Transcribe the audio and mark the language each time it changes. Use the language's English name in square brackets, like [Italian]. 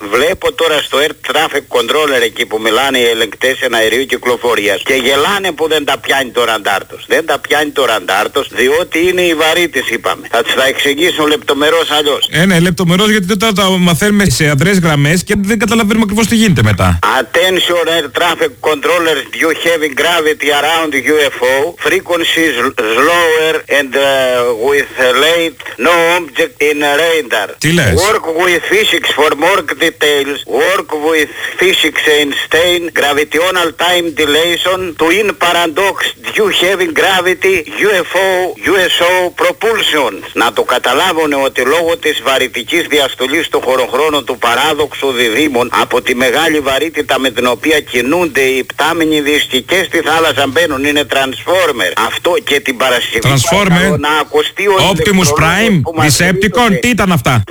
[Greek] Βλέπω τώρα στο Air Traffic Controller εκεί που μιλάνε οι ελεγκτές εναερίου κυκλοφορίας και γελάνε που δεν τα πιάνει το ραντάρ τους. Δεν τα πιάνει το ραντάρ τους, διότι είναι οι βαρύτες, είπαμε. Θα τους τα εξηγήσω λεπτομερώς αλλιώς. Ναι, λεπτομερώς, γιατί τώρα τα μαθαίνουμε σε αδρές γραμμές και δεν καταλαβαίνουμε ακριβώς τι γίνεται μετά. [English] Attention Air Traffic Controller, you have gravity around UFO, frequencies slower and with late, no object in radar. [Greek] Τι λες? [English] Work with physics for more details. Work with physics and Einstein, gravitational time dilation, twin paradox, due having gravity, UFO, USO propulsion. [Greek] Να το καταλάβουν ότι λόγω της βαρυτικής διαστολής του χωροχρόνου του παράδοξου διδήμων από τη μεγάλη βαρύτητα με την οποία κινούνται οι πτάμινοι δίσκοι και στη θάλασσα μπαίνουν, είναι Transformer. Αυτό και την Παρασκευή. [English] Transformer. [Greek] Να ακουστεί ο Optimus Prime. Decepticon. Τι ήταν αυτά?